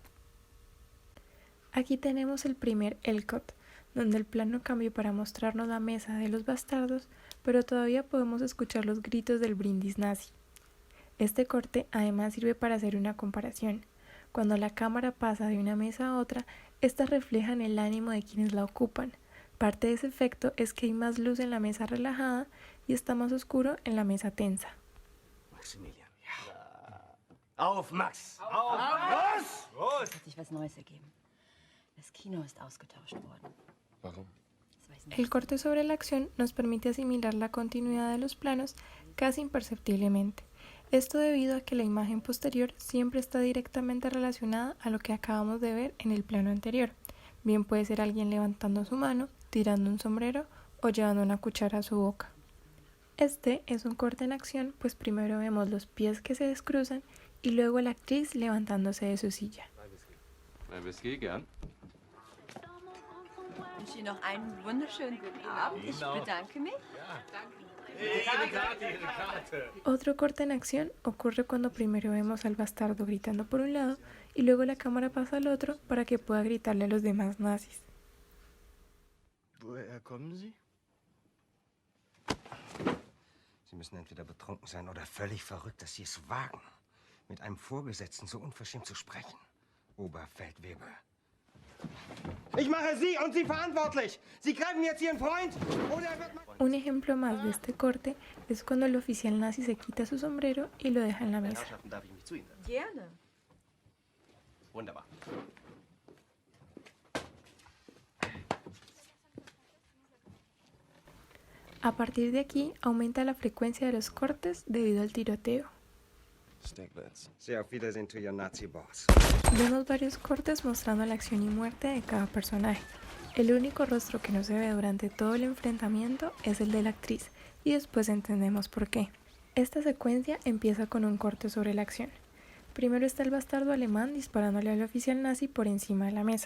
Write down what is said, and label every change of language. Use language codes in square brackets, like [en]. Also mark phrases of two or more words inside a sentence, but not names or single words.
[es] Aquí tenemos el primer L-Cut, donde el plano cambia para mostrarnos la mesa de los bastardos, pero todavía podemos escuchar los gritos del brindis nazi. Este corte además sirve para hacer una comparación. Cuando la cámara pasa de una mesa a otra, estas reflejan el ánimo de quienes la ocupan. Parte de ese efecto es que hay más luz en la mesa relajada y está más oscuro en la mesa tensa. [de] Maximilian. Ja. Auf, Max! Auf! Los! Es hat sich was Neues ergeben. Das Kino ist ausgetauscht worden. Warum? [es] El corte sobre la acción nos permite asimilar la continuidad de los planos casi imperceptiblemente. Esto debido a que la imagen posterior siempre está directamente relacionada a lo que acabamos de ver en el plano anterior. Bien puede ser alguien levantando su mano, tirando un sombrero o llevando una cuchara a su boca. Este es un corte en acción, pues primero vemos los pies que se descruzan y luego la actriz levantándose de su silla. [de] Ein Whisky, gern. Ich wünsche Ihnen noch einen wunderschönen guten Abend. Ich bedanke mich. [es] Otro corte en acción ocurre cuando primero vemos al bastardo gritando por un lado y luego la cámara pasa al otro para que pueda gritarle a los demás nazis. [de] Woher kommen Sie? Sie müssen entweder betrunken sein oder völlig verrückt, dass Sie es wagen, mit einem Vorgesetzten so unverschämt zu sprechen. Oberfeldwebel. Ich mache Sie und Sie verantwortlich. Sie greifen jetzt Ihren Freund oder er wird... [es] Un ejemplo más de este corte es cuando el oficial nazi se quita su sombrero y lo deja en la mesa. [de] Herrschaften, darf ich mich zu Ihnen setzen? Gerne. Wunderbar. [es] A partir de aquí aumenta la frecuencia de los cortes debido al tiroteo. Steaklets. [de] Sehr auf Wiedersehen [en] to your Nazi boss. [es] Vemos varios cortes mostrando la acción y muerte de cada personaje. El único rostro que no se ve durante todo el enfrentamiento es el de la actriz, y después entendemos por qué. Esta secuencia empieza con un corte sobre la acción. Primero está el bastardo alemán disparándole al oficial nazi por encima de la mesa.